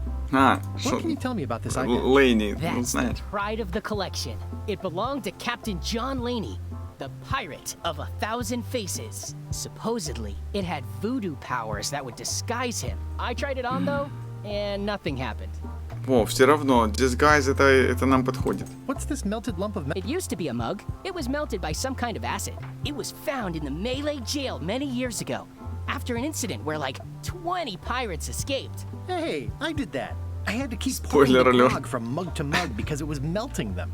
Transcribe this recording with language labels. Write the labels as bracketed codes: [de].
[en] What can you tell me about this eye patch? Laney. That's the pride of the collection. It belonged to Captain John Laney, the pirate of 1,000 faces. Supposedly, it had voodoo powers that would disguise him. I tried it on though, and nothing happened. [ru] Во, все равно, disguise это нам подходит. [en] What's this melted lump of It used to be a mug. It was melted by some kind of acid. It was found in the Malay jail many years ago, after an incident where like 20 pirates escaped. Hey, I did that. I had to keep pouring the grog from mug to mug because it was melting them.